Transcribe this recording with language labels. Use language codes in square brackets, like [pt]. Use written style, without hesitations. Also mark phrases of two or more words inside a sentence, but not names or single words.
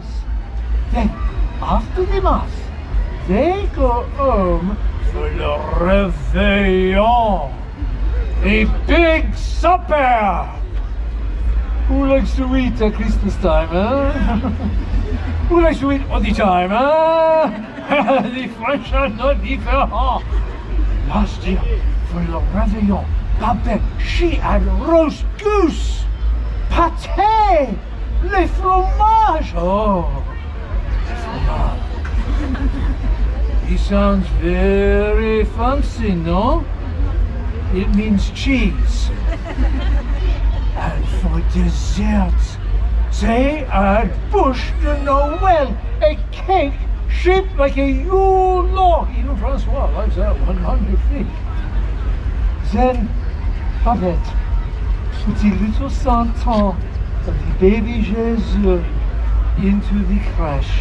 [en] Then, after the mass, they go home for [fr] le réveillon, [en] a big supper. Who likes to eat at Christmas time, huh? Who likes to eat all the time, huh? The French are not different. Last year, for [fr] le réveillon, [en] Babette, she had roast goose, pâté, [fr] les fromages. [en] Oh, fromage. He sounds very fancy, no? It means cheese. And for dessert, they had [fr] bûche de Noël, [en] a cake shaped like a Yule log. Even Francois likes that one on your feet. Then Babette put the little santon of the baby Jesus into the crèche.